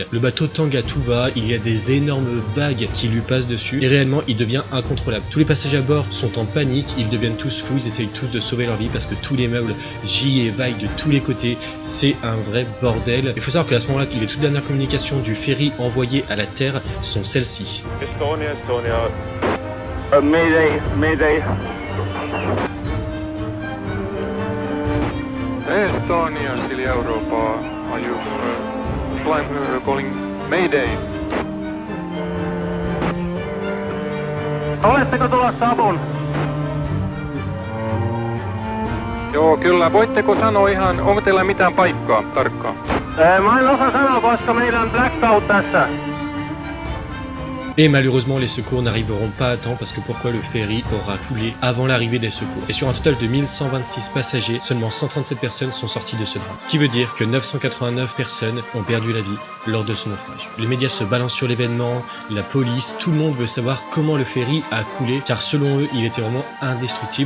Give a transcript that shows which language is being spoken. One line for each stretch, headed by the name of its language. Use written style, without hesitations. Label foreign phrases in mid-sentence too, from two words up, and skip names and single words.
French: Le bateau tangue à tout va, il y a des énormes vagues qui lui passent dessus et réellement il devient incontrôlable. Tous les passagers à bord sont en panique, ils deviennent tous fous, ils essayent tous de sauver leur vie parce que tous les meubles gît et vaillent de tous les côtés. C'est un vrai bordel. Il faut savoir qu'à ce moment-là, les toutes dernières communications du ferry envoyées à la terre sont celles-ci.
English: Estonia. Mayday, mayday. Estonia, Silja Europa. Are you calling Mayday?
Finnish: Oletteko tulossa apuun? Joo, kyllä. Voitteko sanoa ihan, onko teillä mitään paikkaa tarkkaan? Mä en osaa sanoa, koska meillä on blackout tässä.
French: Et malheureusement, les secours n'arriveront pas à temps parce que pourquoi le ferry aura coulé avant l'arrivée des secours. Et sur un total de 1126 passagers, seulement 137 personnes sont sorties de ce drame. Ce qui veut dire que 989 personnes ont perdu la vie lors de ce naufrage. Les médias se balancent sur l'événement, la police, tout le monde veut savoir comment le ferry a coulé car selon eux, il était vraiment indestructible.